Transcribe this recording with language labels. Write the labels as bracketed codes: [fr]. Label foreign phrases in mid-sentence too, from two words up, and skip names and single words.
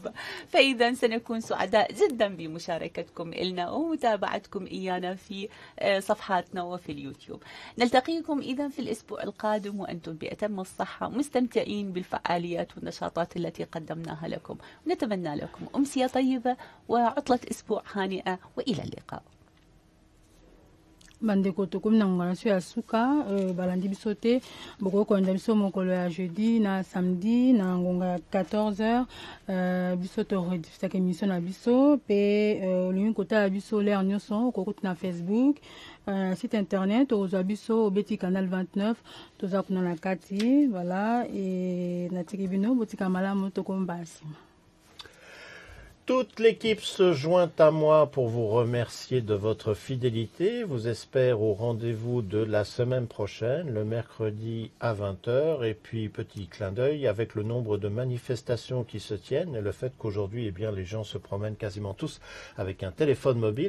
[ar] فإذا سنكون سعداء جدا بمشاركتكم إلنا ومتابعتكم إيانا في صفحاتنا وفي اليوتيوب. نلتقيكم إذا في الأسبوع القادم وأنتم بأتم الصحة، مستمتعين بالفعاليات والنشاطات التي قدمناها لكم. نتمنى لكم أمسية طيبة وعطلة أسبوع هانئة، وإلى اللقاء. [ln] bandeko tokomi na ngongana so ya suka balandi biso te bokokonda biso mokolo ya jeudi na samedi na ngonga ya 14h biso toredifusaka émission na biso mpe olingi kotala biso lere nyonso okokuti na Facebook [fr] site internet [ln] okozwa biso obeti [fr] canal 29 [ln] toza kuna na kati voilà natiki bino botika malamu tokomba nsima. [fr] Toute l'équipe se joint à moi pour vous remercier de votre fidélité. Vous espère au rendez-vous de la semaine prochaine, le mercredi à 20h. Et puis, petit clin d'œil, avec le nombre de manifestations qui se tiennent et le fait qu'aujourd'hui, eh bien, les gens se promènent quasiment tous avec un téléphone mobile.